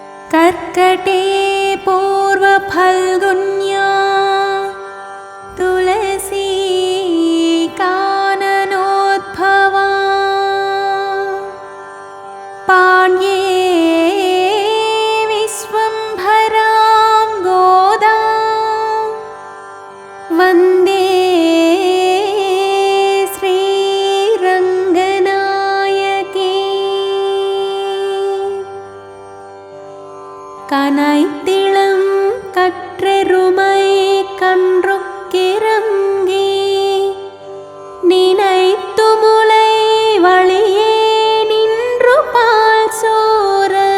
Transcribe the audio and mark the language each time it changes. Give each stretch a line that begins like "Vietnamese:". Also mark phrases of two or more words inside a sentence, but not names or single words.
Sanskrit: कर्कटे पूर्वफल्गुन्या तुलसी काननोद्भवा पाण्ये विश्वम्भरां गोदा
Tamil: वन्दे கனைத்திளம் கற்றெருமை கன்றுக்கிறங்கி நினைத்து முலை வழியே நின்று பால் சோர